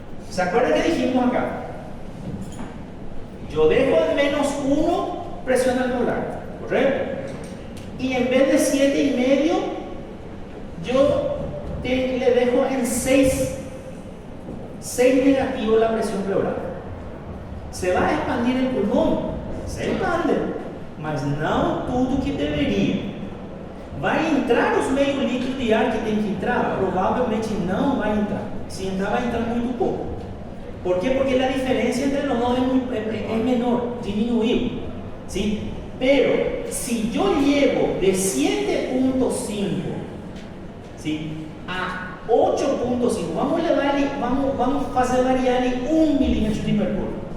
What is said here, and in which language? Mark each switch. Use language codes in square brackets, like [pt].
[es] ¿Se acuerdan que dijimos acá? Yo dejo en -1 presión alveolar, ¿correcto? Y en vez de 7,5, yo le dejo en 6 negativo la presión pleural. Se va a expandir el pulmón, se expande, [pt] mas não tudo que deveria. Vai entrar os meio litros de ar que tem que entrar? Provavelmente não vai entrar. Se entrar, vai entrar muito pouco. [es] ¿Por qué? Porque la diferencia entre los dos es menor, disminuido, ¿sí? Pero si yo llevo de 7,5, ¿sí?, a 8,5, vamos a hacer variar 1 milímetro de mercúrio.